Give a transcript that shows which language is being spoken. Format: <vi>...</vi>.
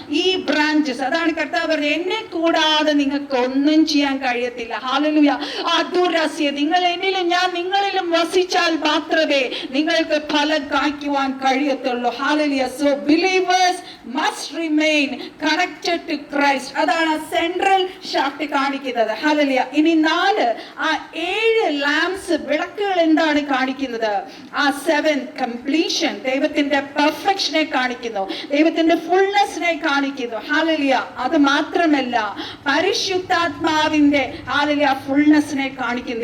<ml>ഈ ബ്രാഞ്ചസ്, അതാണ് കർത്താവ് പറഞ്ഞത്, എന്നെ കൂടാതെ നിങ്ങൾക്ക് ഒന്നും ചെയ്യാൻ കഴിയത്തില്ല. ഹല്ലേലൂയ. അതുരസ്യ, നിങ്ങൾ എന്നിലും ഞാൻ നിങ്ങളിലും വസിച്ചാൽ മാത്രമേ നിങ്ങൾക്ക് ഫലം കായ്ക്കുവാൻ കഴിയത്തുള്ളൂ. Hallelujah.</ml> <en>So believers must remain connected to Christ.</en> <ml>അതാണ് സെൻട്രൽ ഷാഫ്റ്റ് കാണിക്കുന്നത്. ഹല്ലേലൂയ. ഇനി 4 ആ 7 ലാംപ്സ് വിളക്കുകൾ എന്താണ് കാണിക്കുന്നത്? ആ 7 കംപ്ലീഷൻ, ദൈവത്തിന്റെ പെർഫെക്ഷനെ കാണിക്കുന്നു, ദൈവത്തിന്റെ ഫുൾനെസ്സിനെ കാണിക്കുന്നു. ഹല്ലേലൂയ. അത് മാത്രമല്ല പരിശുദ്ധാത്മാവിന്റെ ഹല്ലേലൂയ ഫുൾനെസ്സിനെ കാണിക്കുന്നു.</ml>